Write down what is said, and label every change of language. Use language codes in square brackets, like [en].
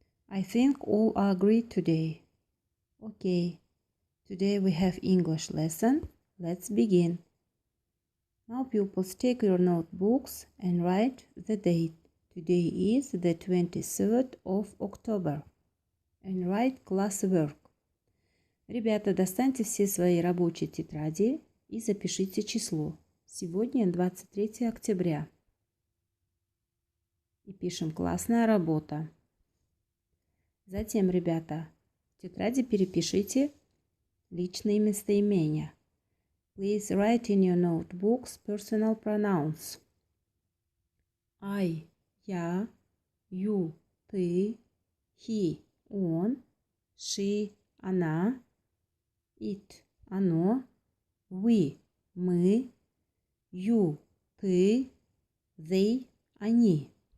[en] I think all are great today. Okay. Today we have English lesson. Let's begin. Now pupils, take your notebooks and write the date. Today is the 23rd of October. And write classwork. [ru] Ребята, достаньте все свои рабочие тетради и запишите число. Сегодня 23 октября. И пишем «Классная работа». Затем, ребята, в тетради перепишите личные местоимения. [en] Please write in your notebooks personal pronouns. I, я, you, ты, he, он, she, она, it, оно, we, мы, you, ты, they, они.